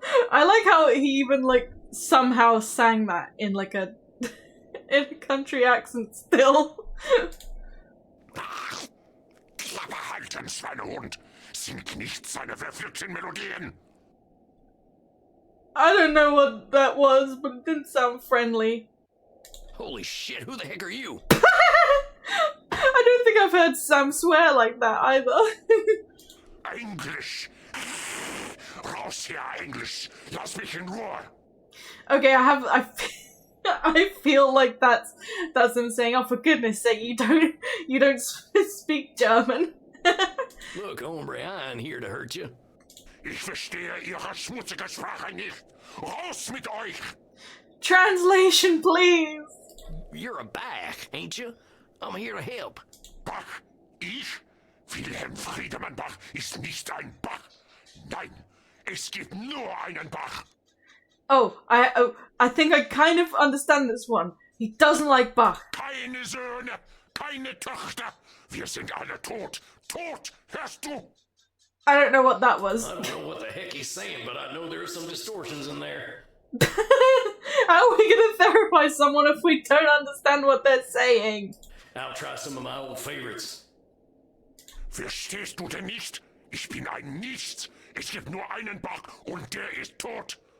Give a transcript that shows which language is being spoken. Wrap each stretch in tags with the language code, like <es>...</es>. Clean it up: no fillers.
<en>I like how he even, like, somehow sang that in, like, in a country accent still.</en> <de>Klappe halten, Schweinehund! Singt nicht seine verflixten Melodien!</de> <en>I don't know what that was, but it didn't sound friendly. Holy shit, who the heck are you? I don't think I've heard Sam swear like that either.</en> <de>Englisch! Raus hier, Englisch! Lass mich in Ruhe!</de> <en>Okay, I feel like that's him saying, "Oh, for goodness sake, you don't speak German." Look, hombre, I ain't here to hurt you.</en> <de>Ich verstehe Ihre schmutzige Sprache nicht. Raus mit euch!</de> <en>Translation, please. You're a Bach, ain't you? I'm here to help.</en> <de>Bach? Ich? Wilhelm Friedemann Bach ist nicht ein Bach. Nein, es gibt nur einen Bach.</de> <en>Oh, I think I kind of understand this one. He doesn't like Bach.</en> <de>Keine Söhne, keine Töchter. Wir sind alle tot. Tot, hörst du?</de> <en>I don't know what that was. I don't know what the heck he's saying, but I know there are some distortions in there. How are we gonna therapize someone if we don't understand what they're saying? I'll try some of my old favorites.</en> <de>Verstehst du denn nicht? Ich bin ein Nichts. Es gibt nur einen Bug und der ist tot.</de>